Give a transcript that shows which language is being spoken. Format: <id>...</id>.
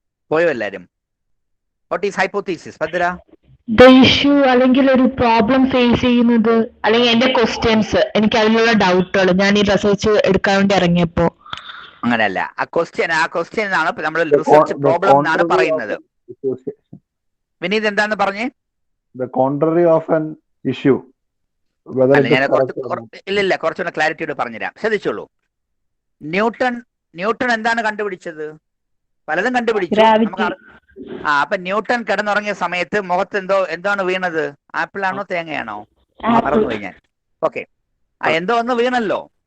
<ml>പോയോ എല്ലാരും?</ml> <en>What is hypothesis? Bhadra. The issue</en> <ml>അല്ലെങ്കിൽ ഒരു പ്രോബ്ലം ഫേസ് ചെയ്യുന്നത് അല്ലെങ്കിൽ എന്റെ ക്വസ്റ്റ്യൻസ്, എനിക്ക് അതിലുള്ള ഡൗട്ടുകൾ ഞാൻ ഈ റിസർച്ച് എടുക്കാൻ വേണ്ടി ഇറങ്ങിയപ്പോ. അങ്ങനെയല്ല, ആ ക്വസ്റ്റ്യൻ ആണ് നമ്മൾ റിസർച്ച് പ്രോബ്ലം എന്നാണ് പറയുന്നത്. വിനീത് എന്താന്ന് പറഞ്ഞേ?</ml> <en>The contrary of an issue.</en> <ml>ഞാൻ ഇല്ല കുറച്ചുകൂടെ ക്ലാരിറ്റിയോട് പറഞ്ഞുതരാം, ശ്രദ്ധിച്ചോളൂ. ന്യൂട്ടൺ എന്താണ് കണ്ടുപിടിച്ചത്? പലതും കണ്ടുപിടിച്ചു. അപ്പൊ ന്യൂട്ടൺ കിടന്നുറങ്ങിയ സമയത്ത് മുഖത്ത് എന്താണ് വീണത്? ആപ്പിൾ ആണോ തേങ്ങയാണോ? മറന്നുപോയി ഞാൻ. ഓക്കെ, എന്തോ ഒന്ന് വീണല്ലോ.</ml>